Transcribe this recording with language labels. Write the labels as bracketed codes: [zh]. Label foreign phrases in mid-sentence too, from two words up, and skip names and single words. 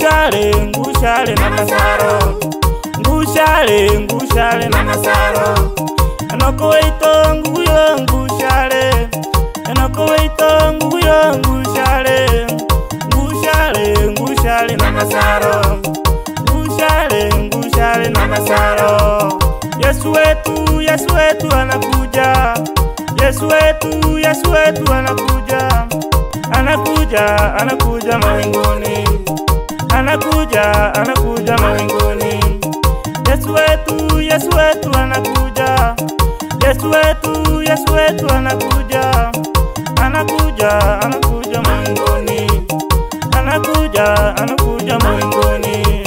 [guz] ngushale na masaro, ngushale na masaro. Enoko ito nguyo ngushale, enoko ito nguyo ngushale, ngushale na masaro, ngushale na masaro. [sw] Yesu wetu anakuja, Yesu wetu anakuja, anakuja mawinguni, anakuja mawinguni. Yesu wetu anakuja, Yesu wetu anakuja, anakuja mawinguni, anakuja mawinguni.